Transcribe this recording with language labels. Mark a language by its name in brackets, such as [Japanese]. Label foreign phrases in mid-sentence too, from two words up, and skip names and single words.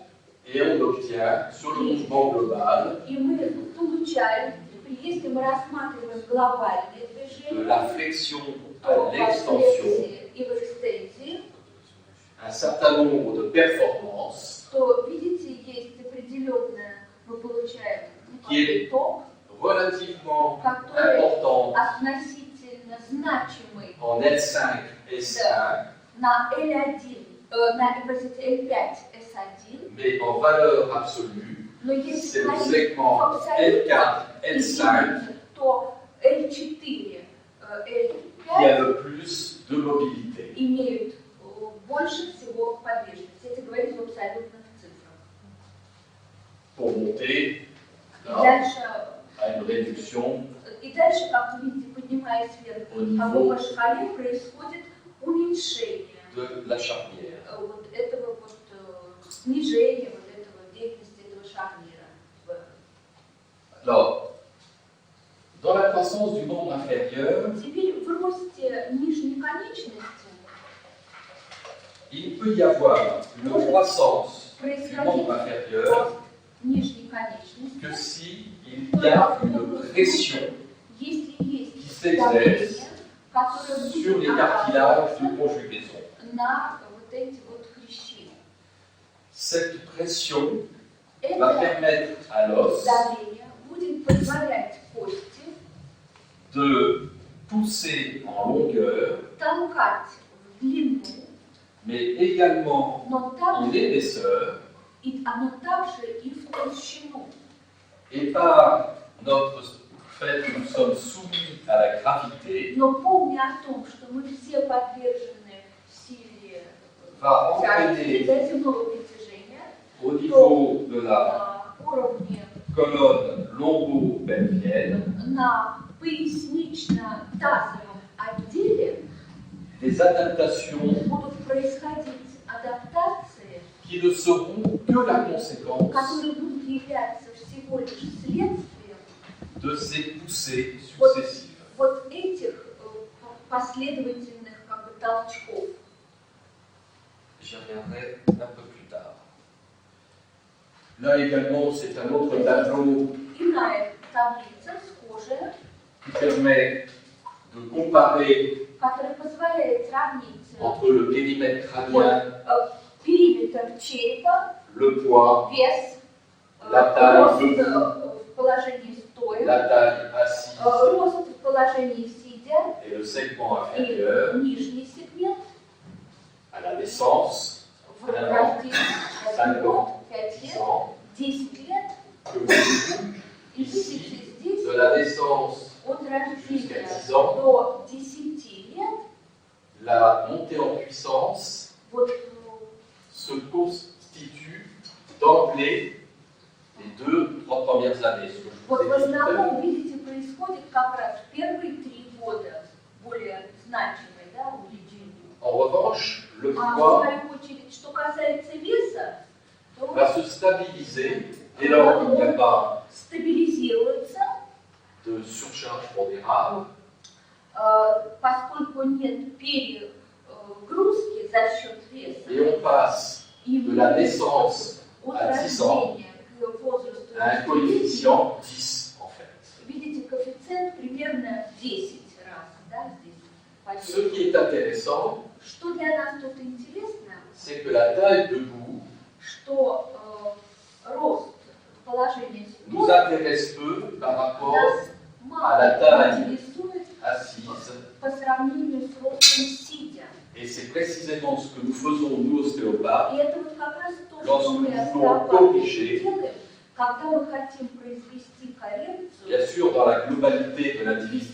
[French] Et on obtient, sur le mouvement global, [Russian] И мы получаем, если мы рассматриваем глобальные [French] de [Russian] движения, [French] la flexion [Russian] то [French] à [Russian] в [French] l'extension, [Russian] флексии и в экстензии, [French] un certain nombre de performances [Russian] то, видите, есть определенное, мы получаем итог, [French] relativement [Russian] который [French] importantes [Russian] относительно значимый [French] en L5 et S1, [Russian] на L1, L5, S1, [French] mais en valeur absolue, [Russian] но если [French] c'est le [Russian] смотреть [French] segment [Russian] в абсолюте, L4, L5 то L4, [French] qui a L5 le plus de mobilité. [Russian] имеют больше всего подвижности. Это говорить в абсолютных цифрах. [French] Pour monter [Russian] И [French] là, [Russian] дальше, [French] à une réduction [Russian] как вы видите, поднимаясь вверх [French] au [Russian] по [French] niveau [Russian] шкале, происходит уменьшение [French] de la charnière. [Russian] вот этого снижения вот этого деятельности этого шарнира. [French] Alors, dans la croissance du membre inférieur, [Russian] Теперь в росте нижней конечности [French] il peut y avoir une croissance du [Russian] происходит [French] membre inférieur [Russian] рост нижней конечности, [French] que si il y a une pression [Russian] если есть [French] qui s'exerce [Russian] которое [French] sur les [Russian] будет [French] cartilages de conjugaison. [Russian] на вот эти вот хрящи. [French] Cette pression va [Russian] Это [French] permettre à l'os [Russian] давление будет позволять кости [French] de pousser en longueur, [Russian] толкать в длину, [French] mais également [Russian] но [French] en [Russian] также, [French] épaisseur, [Russian] и оно также и в толщину. [French] et par notre fait que nous sommes soumis à la gravité, [Russian] Но помня о том, что мы все подвержены силе [French] va [Russian] тяжести, [French] entraîner [Russian] земного притяжения, [French] au niveau de la [Russian] на уровне, [French] colonne lombo-pelvienne [Russian] на пояснично-тазовом отделе [French] des adaptations [Russian] будут происходить адаптации, [French] qui ne seront que la conséquence [Russian] которые будут являться всего лишь следствием [French] de ces poussées successives. [Russian] вот этих последовательных как бы толчков. [French] J'y reviendrai un peu plus tard. Là également, c'est un autre tableau [Russian] Иная таблица схожая, [French] qui permet de comparer [Russian] которая позволяет сравнить [French] entre le périmètre crânien [Russian] диаметр черепа, [French] le poids, [Russian] вес, [French] la taille [Russian] рост [French] debout, [Russian] в положении стоя, [French] la taille assise [Russian] рост в положении сидя [French] et le segment [Russian] и [French] inférieur [Russian] нижний сегмент [French] à la naissance, [Russian] в рождении [French] 5 ans, [Russian] 5 10 лет, [French] ans, [Russian] 10 лет, [French] que vous, [Russian] и видите здесь [French] de la naissance [Russian] от [French] jusqu'à [Russian] рождения [French] 10 ans, [Russian] до 10 лет, [French] la montée en puissance [Russian] вот [French] se constitue d'emblée les 2-3 premières années. Ce que je [Russian] вот [French] vous [Russian] в [French] ai dit tout à l'heure. [Russian] основном, видите, происходит как раз в первые 3 года более значимое, да, увеличение. [French] En revanche, le [Russian] А в [French] poids [Russian] свою очередь, что касается веса, то [French] va se stabiliser dès lors qu'il n'y a pas [Russian] стабилизируется, [French] de surcharge pondérale, [Russian] поскольку нет перегрузки за счет веса. [French] et on passe [Russian] И [French] de la naissance [Russian] от [French] à 10 ans [Russian] рождения к возрасту [French] à un [Russian] 10 лет, [French] coefficient 10 en fait. [Russian] видите, коэффициент примерно 10 раз, да, здесь. [French] Ce qui est intéressant, [Russian] Что для нас тут интересно, [French] c'est que la taille debout [Russian] что рост положения [French] nous [Russian] стоя [French] intéresse peu par rapport [Russian] нас [French] à la [Russian] мало [French] taille [Russian] интересует [French] assise. [Russian] по сравнению с ростом сидя. [French] Et c'est précisément ce que nous faisons, nous, ostéopathes, [Russian] И это вот как раз то, что [French] lorsque [Russian] мы [French] nous voulons [Russian] остеопаты [French] corriger, [Russian] делаем, когда мы хотим произвести коррекцию, [French] bien sûr, dans la globalité de l'individu